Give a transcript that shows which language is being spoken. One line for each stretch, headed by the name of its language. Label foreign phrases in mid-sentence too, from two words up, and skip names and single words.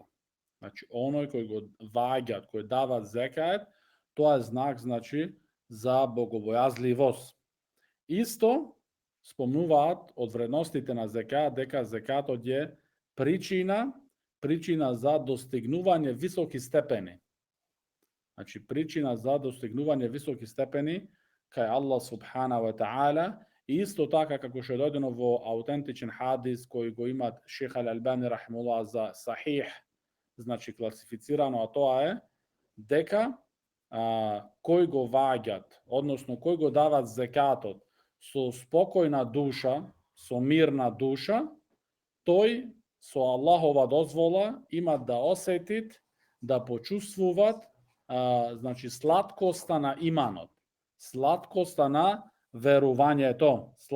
Macedonian: Значи, оној кој го ваѓат, кој дава зекат, тоа е знак, значи, за богобојазливост. Исто, спомнуваат од вредностите на зекат, дека зекатот е причина за достигнување високи степени. Значи, причина за достигнување високи степени кај Аллах
Arabic: سبحانه وتعالى.
Macedonian: И исто така како што е дојдено во аутентичен хадис кој го имат Шех Ал-Албани рахимуллах за сахих, значи класифицирано, а тоа е дека кој го ваѓат, односно кој го дават зекатот со спокојна душа, со мирна душа, тој со Аллахова дозвола има да осетит, да почувствуват значи сладкоста на иманот, сладкоста на верувањето,